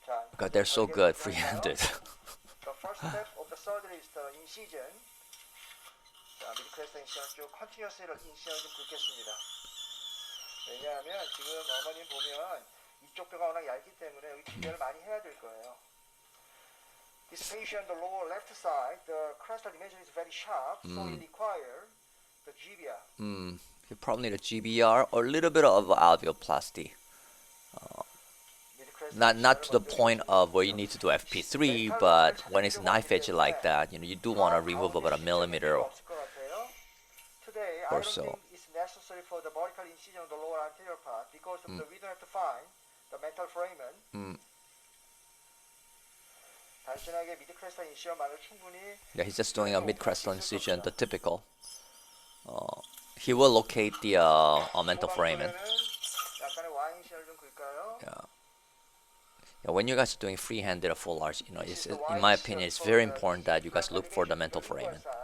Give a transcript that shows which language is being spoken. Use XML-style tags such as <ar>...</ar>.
<en>Because they're so good free-handed. The first step of the surgery is the incision.</en> <ko>자, 미드크레스트 인시전 쭉 컨티뉴어스로 인시전을 좀 긋겠습니다. 왜냐하면 지금 어머님 보면 이쪽 뼈가 워낙 얇기 때문에 여기 지혈을 많이 해야 될 거예요.</ko> <en>This patient, the lower left side, the crestal dimension is very sharp, so it requires the GBR. You probably need a GBR or a little bit of alveoplasty. Not to the point of where you need to do FP3, but when it's knife edge like that, you do want to remove about a millimeter Today, or I don't so. think it's necessary for the vertical incision of the lower anterior part because of we don't have to find the metal foramen.</en> <ko>단순하게 미드크레스탈 인시전만으로 충분히.</ko> <en>Yeah, he's just doing a mid-crestal incision, the typical. He will locate the mental foramen.</en> <ko>약간의 Y 인시전을 좀 긋을까요?</ko> <en>Yeah, when you guys are doing free-handed or full arch, in my opinion, it's very important that you guys look for the mental foramen.</en>